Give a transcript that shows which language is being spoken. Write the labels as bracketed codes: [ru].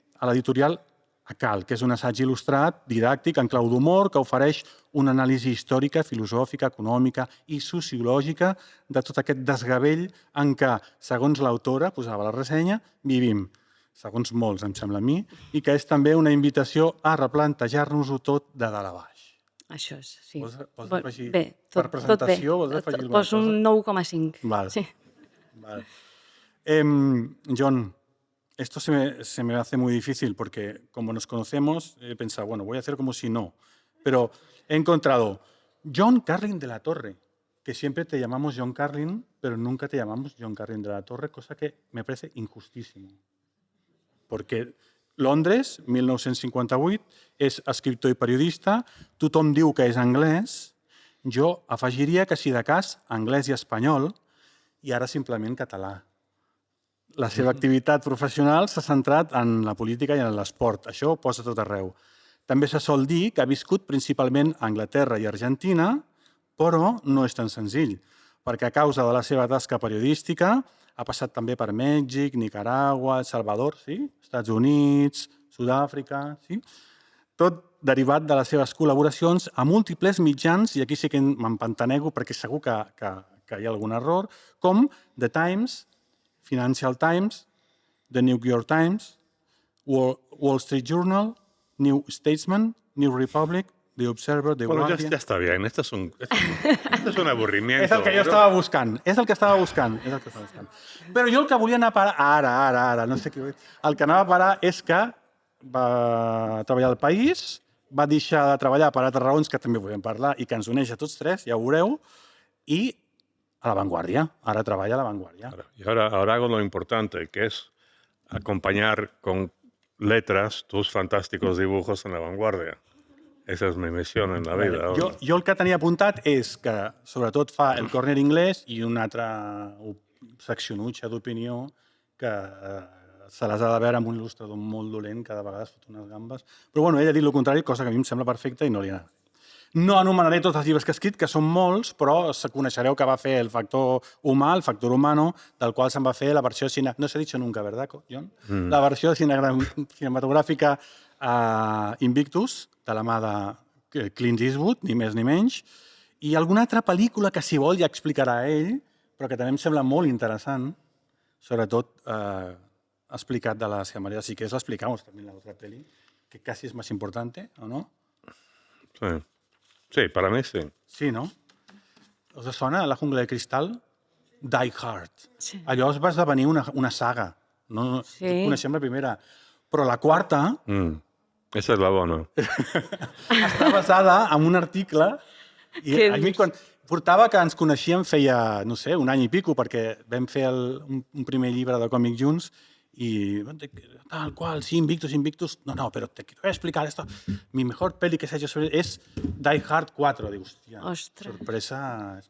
[ca] A l'editorial Acal, que és un assaig il·lustrat, didàctic, en clau d'humor, que ofereix una anàlisi històrica, filosòfica, econòmica i sociològica de tot aquest desgavell en què, segons l'autora, posava la ressenya, vivim, segons molts, em sembla a mi, i que és també una invitació a replantejar-nos-ho tot de dalt a baix. Això és, sí. Vols afegir, Bé, per presentació, vols afegir alguna cosa? Poso un 9,5. Vale. Sí. Vale. [es] John, esto se me hace muy difícil porque como nos conocemos he pensado, bueno, voy a hacer como si no, pero he encontrado John Carlin de la Torre, que siempre te llamamos John Carlin, pero nunca te llamamos John Carlin de la Torre, cosa que me parece injustísimo. [ca] Porque Londres, 1958, és escriptor i periodista, tothom diu que és anglès, jo afegiria que si de cas anglès i espanyol, i ara simplement català. La seva activitat professional s'ha centrat en la política i en l'esport. Això ho posa tot arreu. També se sol dir que ha viscut principalment a Anglaterra i Argentina, però no és tan senzill, perquè a causa de la seva tasca periodística ha passat també per Mèxic, Nicaragua, El Salvador, Estats Units, Sud-àfrica, tot derivat de les seves col·laboracions a múltiples mitjans, i aquí sí que m'empantanego perquè segur que hi ha algun error, com The Times, Financial Times, The New York Times, Wall Street Journal, New Statesman, New Republic, The Observer, The Guardian... [es] Bueno, ya está bien. Esto es un aburrimiento. [ca] És el que jo estava buscant. És el que estava buscant. Però jo el que volia anar a parar... Ara, no sé què... El que anava a parar és que va treballar al País, va deixar de treballar per altres raons que també podem parlar i que ens uneix a tots tres, ja ho veureu, i a La Vanguardia. [es] Ahora trabaja a La Vanguardia. Y ahora hago lo importante, que es acompañar con letras tus fantásticos dibujos en La Vanguardia. Esa es mi misión en la vida. [ca] Jo el que tenia apuntat és que sobretot fa El Corner Inglés i una altra seccionutxa d'opinió que se les ha de veure amb un il·lustrador molt dolent, cada vegada es fot unes gambes. Però bueno, ell ha dit el contrari, cosa que a mi em sembla perfecta i no li agrada. No anomenaré tots els llibres que ha escrit, que són molts, però coneixereu que va fer El factor humà, El factor humano, del qual se'n va fer la versió... No s'ha dit [es] nunca, ¿verdad, John? [ca] La versió cinematogràfica Invictus, de la mà de Clint Eastwood, ni més ni menys, i alguna altra pel·lícula que, si vol, ja explicarà ell, però que també em sembla molt interessant, sobretot explicat de la seva manera. [es] Si quieres, lo explicamos también en la otra peli, que casi es más importante, ¿o no? Sí. Sí, para mí sí. [ca] Sí, no? Us sona La jungla de cristal? Die Hard. Sí. Allò va esdevenir una saga. No, sí. Coneixem la primera. Però la quarta... [es] Esa es la bona. [ca] Està basada en un article i a mi quan portava que ens coneixíem feia, no sé, un any i pico, perquè vam fer un primer llibre de còmic junts [es] y tal cual, [ca] sí, Invictus. [es] No, pero te quiero explicar esto. Mi mejor peli que se ha hecho sobre es Die Hard 4. Digo, hostia, sorpresa.